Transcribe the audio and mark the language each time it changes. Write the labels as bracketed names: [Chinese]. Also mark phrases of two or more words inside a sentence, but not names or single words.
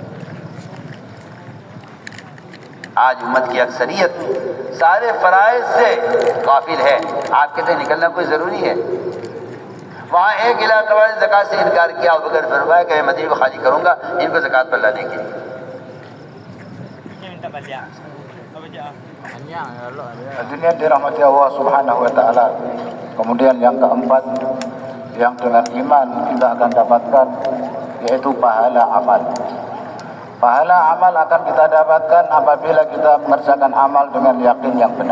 [Urdu] آج امت کی اکثریت سارے فرائض سے غافل ہے. آپ کے لیے نکلنا کوئی ضروری ہے. وہاں ایک علاقہ والے نے زکوٰۃ سے انکار کیا, ابو بکر فرمایا کہ میں مدینے کو خالی کروں گا ان کو زکوٰۃ پر لانے کے لیے. [Indonesian] Dunia dirahmati [Arabic] الله سبحانه وتعالى. [Indonesian] Kemudian yang keempat, yang dengan iman kita akan dapatkan, yaitu pahala amal. Pahala amal akan kita dapatkan apabila kita mengerjakan amal dengan yakin yang benar.